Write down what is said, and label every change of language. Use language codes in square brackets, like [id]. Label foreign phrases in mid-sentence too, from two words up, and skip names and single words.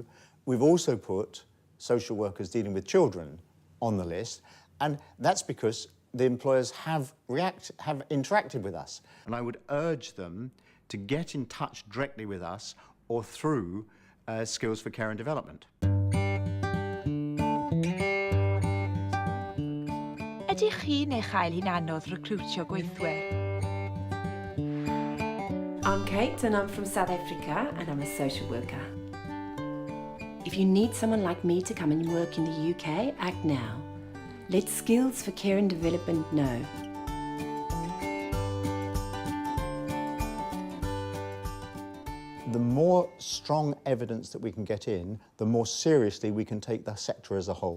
[en] We've also put social workers dealing with children on the list, and that's because the employers have interacted with us. And I would urge them to get in touch directly with us or through Skills for Care and Development. [cy] Ydych chi neu chael hi'n anodd recrwtio gweithwyr? [en] I'm Kate and I'm from South Africa and I'm a social worker. If you need someone like me to come and work in the UK, act now. Let Skills for Care and Development know. The more strong evidence that we can get in, the more seriously we can take the sector as a whole.